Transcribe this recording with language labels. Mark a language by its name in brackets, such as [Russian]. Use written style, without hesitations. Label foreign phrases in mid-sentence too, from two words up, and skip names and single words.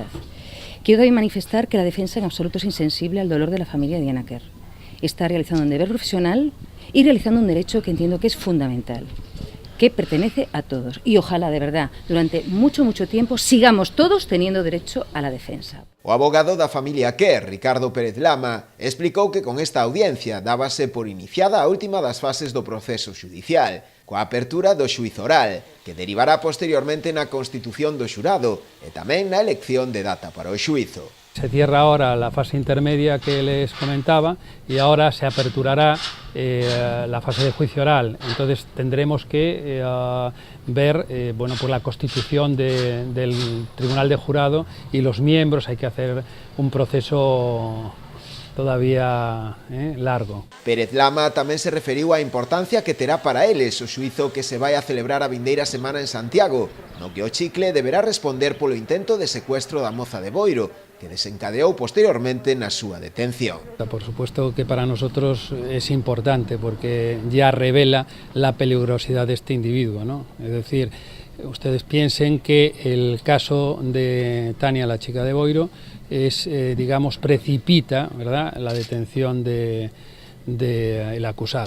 [Spanish] Quiero también manifestar que la defensa en absoluto es insensible al dolor de la familia de Diana Quer. Está realizando un deber profesional y realizando un derecho que entiendo que es fundamental, que pertenece a todos. Y ojalá, de verdad, durante mucho tiempo sigamos todos teniendo derecho a la defensa. [Galician] O abogado da familia Quer, Ricardo Pérez Lama, explicou que con esta audiencia dábase por iniciada a última das fases do proceso xudicial, coa apertura do xuízo oral, que derivará posteriormente na constitución do xurado e tamén na elección de data para o xuízo. [Spanish] Se cierra ahora la fase intermedia que les comentaba y ahora se aperturará la fase de juicio oral. Entonces tendremos que ver bueno, pues la constitución del Tribunal de Jurado y los miembros. Hay que hacer un proceso todavía largo. [Galician] Pérez Lama tamén se referiu á importancia que terá para eles o xuízo que se vai a celebrar a vindeira semana en Santiago, no que o Chicle deberá responder polo intento de secuestro da moza de Boiro, que desencadeou posteriormente na súa detención. [Spanish] Por supuesto que para nosotros es importante porque ya revela la peligrosidad de este individuo, ¿no? Es decir, ustedes piensen que el caso de Tania, la chica de Boiro, es, digamos, precipita, ¿verdad?, la detención del acusado.